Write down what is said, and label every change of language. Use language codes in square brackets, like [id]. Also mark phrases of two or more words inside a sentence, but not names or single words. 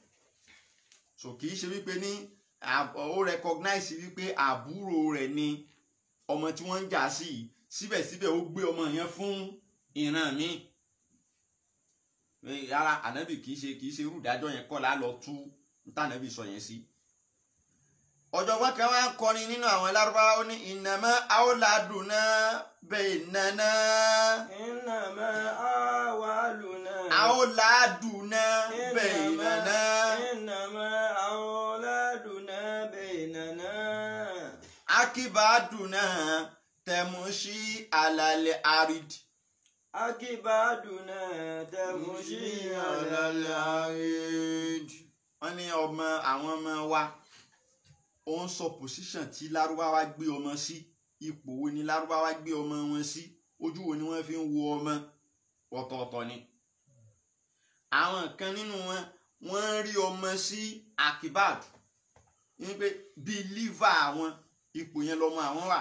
[yo] so kì í ṣe wípé ní ó recognize wípé àbúrò rẹ̀ ni ọmọ tí wọ́n ń jà sí yìí, síbẹ̀síbẹ̀ ó gbé ọmọ yẹn fún ìran mi. rárá, Ànábì kì í ṣe irú ìdájọ́ yẹn kọ́ là lọ tú tànàbì sọ yẹn sí. ọ̀jọ̀gbọ́n kan wá ń kọrin nínú àwọn Lárúbáwá, ó ní [ar] إنما أولادنا بيننا. إنما أولادنا. أولادنا بيننا. إنما أولادنا بيننا. أكبادنا تمشي على الأرض. أكبادنا تمشي على الأرض. [yo] wọ́n ní àwọn ọmọ wa ó ń sọ pòsíṣàn tí Lárúbáwá gbé ọmọ sí, ipò wo ni Lárúbáwá gbé ọmọ wọn sí, ojú wo ni wọ́n fi ń wo ọmọ, ọ̀tọ̀ọ̀tọ̀ ni. àwọn kan nínú wọn wọ́n rí ọmọ sí akibad, ní pé bíi lífà àwọn ipò yẹn lọmọ àwọn wà.